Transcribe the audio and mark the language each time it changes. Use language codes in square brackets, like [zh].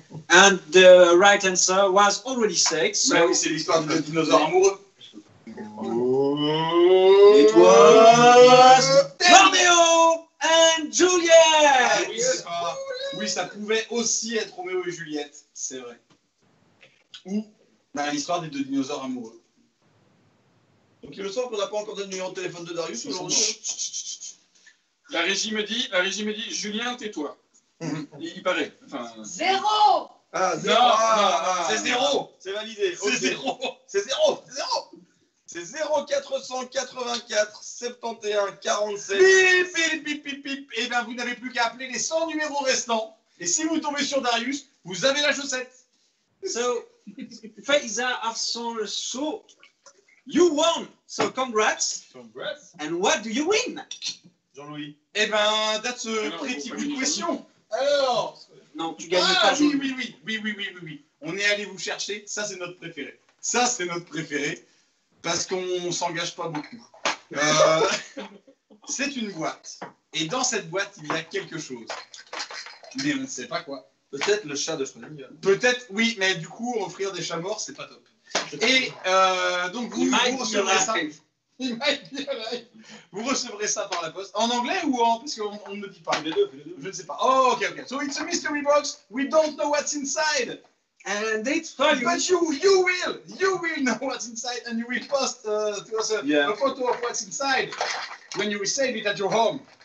[en] And the right answer was already said, so [fr] Mais oui, c'est l'histoire de dinosaures amoureux. [en] it was Romeo and Juliet. [fr] Oui, c'est pas... oui, ça pouvait aussi être Roméo et Juliette, c'est vrai. Ou l'histoire des deux dinosaures amoureux. Donc il me semble qu'on n'a pas encore donné le numéro de téléphone de Darius aujourd'hui. La régie me dit, Julien, tais-toi. Il paraît. Enfin, 0. Ah, non, C'est zéro. C'est validé. C'est Ok. zéro. C'est zéro. C'est zéro. C'est 0,484 71 47. Bip, bip, bip, bip, bip. Et bien, vous n'avez plus qu'à appeler les 100 numéros restants. Et si vous tombez sur Darius, vous avez la chaussette. [en] So, Faiza Afson, so you won. So congrats. Congrats. And what do you win? Jean-Louis. [fr] Eh ben, [en] that's a pretty good question. [fr] Alors, Non, tu gagnes pas. oui. On est allé vous chercher. Ça, c'est notre préféré. Ça, c'est notre préféré. Parce qu'on s'engage pas beaucoup. C'est une boîte. Et dans cette boîte, il y a quelque chose. Mais on ne sait pas quoi. Peut-être le chat de Schrödinger. Peut-être, oui, mais du coup, offrir des chats morts, c'est pas top. Et donc, vous recevrez ça. [en] Il might be alive. [fr] Vous recevrez ça par la poste. En anglais ou en... Parce qu'on ne me dit pas. Les deux. Je ne sais pas. [en] Oh, ok. So it's a mystery box. We don't know what's inside. And it's funny. But you will know what's inside, and you will post to us a photo of what's inside when you receive it at your home.